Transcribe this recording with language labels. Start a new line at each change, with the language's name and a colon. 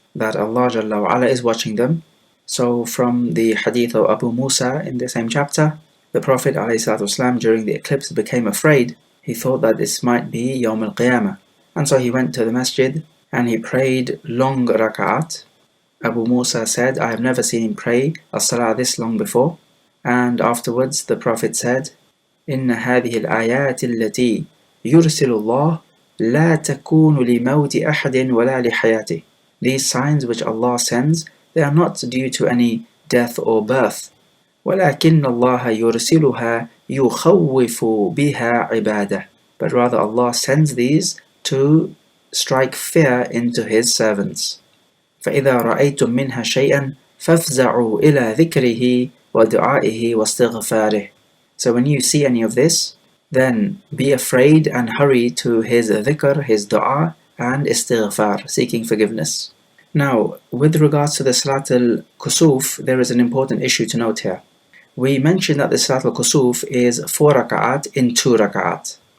English: that Allah Jalla wa Ala is watching them. So from the hadith of Abu Musa in the same chapter, the Prophet ﷺ during the eclipse became afraid. He thought that this might be Yawm al-Qiyamah. And so he went to the masjid and he prayed long rak'at. Abu Musa said, I have never seen him pray as-salah this long before. And afterwards the Prophet said,
Arabic: إن هذه الآيات التي يرسل الله لا تكون لموت أحد ولا لحياته.
English: These signs which Allah sends, they are not due to any death or birth.
Arabic: ولكن الله يرسلها يخوف بها عباده.
English: But rather Allah sends these to strike fear into His servants.
Arabic: فإذا رأيتم منها شيئا فافزعوا إلى ذكره ودعائه واستغفاره.
English: So when you see any of this, then be afraid and hurry to His dhikr, His dua, and istighfar, seeking forgiveness. Now, with regards to the Salat al-Kusuf, there is an important issue to note here. We mentioned that the Salat al-Kusuf is 4 rak'at in 2 rak'at.